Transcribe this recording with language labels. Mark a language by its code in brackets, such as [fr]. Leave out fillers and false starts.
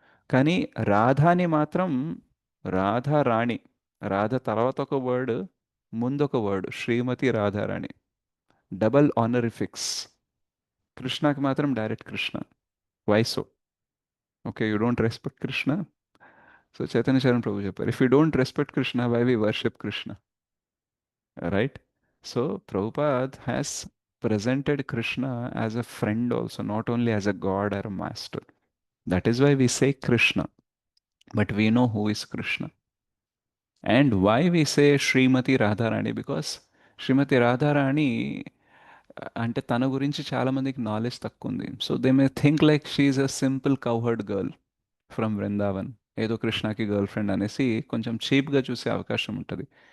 [te] కానీ రాధాని మాత్రం రాధారాణి, రాధ తర్వాత ఒక వర్డ్, ముందొక వర్డ్, శ్రీమతి రాధారాణి, డబల్ ఆనరిఫిక్స్. కృష్ణకి మాత్రం direct Krishna. [en] Why so? Okay, you don't respect Krishna. So Chaitanya Charan Prabhu చెప్పారు, if you don't respect Krishna, why we worship Krishna, right? So Prabhupad has presented Krishna as a friend also, not only as a god or a master. That is why we say Krishna, but we know who is Krishna. And why we say Srimati Radharani? [te] Because Srimati Radharani అంటే తన గురించి చాలా మందికి knowledge తక్కువ ఉంది. [en] so they may think like she a simple cowherd girl from Vrindavan, [te] ఏదో కృష్ణకి girl friend అనేసి కొంచెం చీప్గా చూసే అవకాశం ఉంటుంది.